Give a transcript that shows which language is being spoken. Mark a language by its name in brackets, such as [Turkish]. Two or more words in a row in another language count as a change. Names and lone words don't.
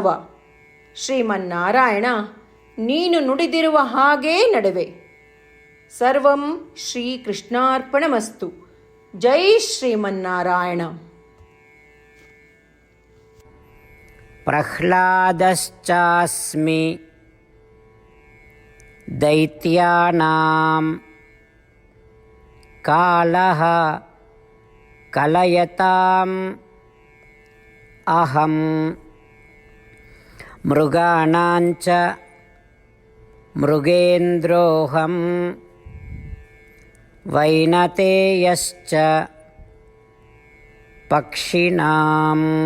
[Kannada] ಶ್ರೀಮನ್ನಾರಾಯಣ, ನೀನು ನುಡಿದಿರುವ ಹಾಗೇ ನಡೆವೆ. [Sanskrit] ಸರ್ವಂ ಶ್ರೀಕೃಷ್ಣಾರ್ಪಣಮಸ್ತು. [Kannada] ಜೈ ಶ್ರೀಮನ್ನಾರಾಯಣ. [Sanskrit] ಪ್ರಹ್ಲಾದಶ್ಚಾಸ್ಮಿ दैत्यानां कालः कलयताम् अहं मृगाणाञ्च मृगेन्द्रोऽहं वैनतेयश्च पक्षिणाम्